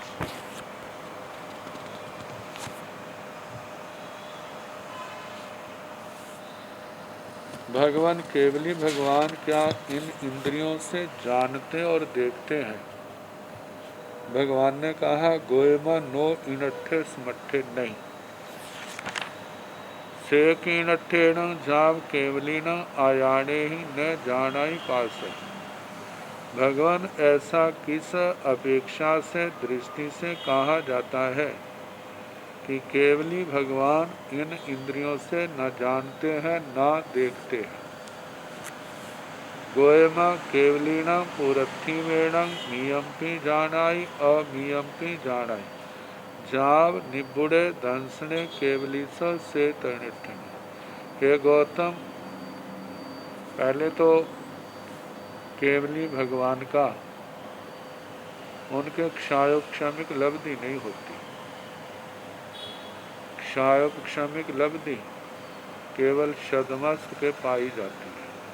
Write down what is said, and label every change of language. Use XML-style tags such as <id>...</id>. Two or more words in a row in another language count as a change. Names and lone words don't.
<hi>भगवान केवली भगवान क्या इन इंद्रियों से जानते और देखते हैं? भगवान ने कहा</hi> <pra>गोयमा नो इनठे समठे नहीं, से कीनठेण जाव केवलीन आयाणे ही न जानाई पास।</pra> <hi>भगवान ऐसा किस अपेक्षा से, दृष्टि से कहा जाता है कि केवली भगवान इन इंद्रियों से न जानते हैं न देखते हैं।</hi> <pra>गोयमा केवलीना पुरथिमेण मियंपि जानाई अमियंपि जानाई जाव निबुड़े दंसने केवली से तनिठन।</pra> <hi>हे गौतम, पहले तो केवली भगवान का उनके क्षायोपक्षमिक लब्धि नहीं होती। क्षायोपक्षमिक लब्धि केवल शदमस्त के पाई जाती है।</hi>